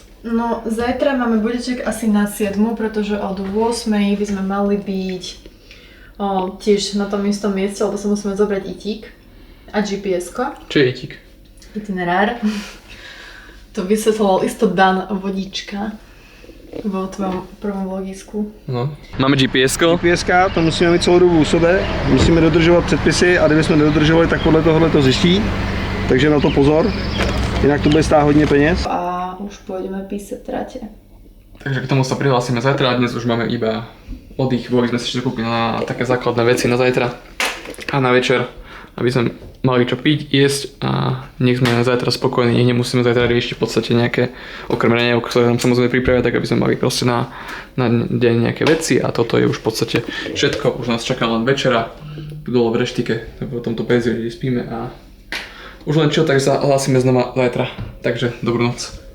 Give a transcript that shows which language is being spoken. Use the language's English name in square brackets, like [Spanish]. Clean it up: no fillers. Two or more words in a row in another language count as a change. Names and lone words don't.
[Slovak] No, zajtra máme budíček asi na 7, pretože od 8 by sme mali byť tiež na tom istom mieste, lebo sa musíme zobrať itík a GPS-ko. Čo je itík? Itinerár. To vysvetloval isto Dan Vodička vo tvojom prvom vlogisku. No. Máme GPS-ko. [Czech] GPS-ka, to musíme mít celou dobu u sebe, musíme dodržovat předpisy a kdybychom nedodržovali, tak podle tohohle to zjistí. Takže na to pozor, jinak to bude stát hodně peněz. [Slovak] A už pôjdeme písať trate. Takže k tomu sa prihlásime zajtra, dnes už máme iba oddych, boli sme si ešte kúpili na také základné veci na zajtra a na večer, aby sme mali čo piť, jesť a nech sme zajtra spokojní, nech nemusíme zajtra riešiť v podstate nejaké okrem raňajok, ktoré nám samozrejme pripravia, tak aby sme mali proste na deň nejaké veci a toto je už v podstate všetko, už nás čaká len večera dole v reštike, v tomto penziu, kde spíme a už len čo, tak zahlásime znova zajtra, takže dobrú noc.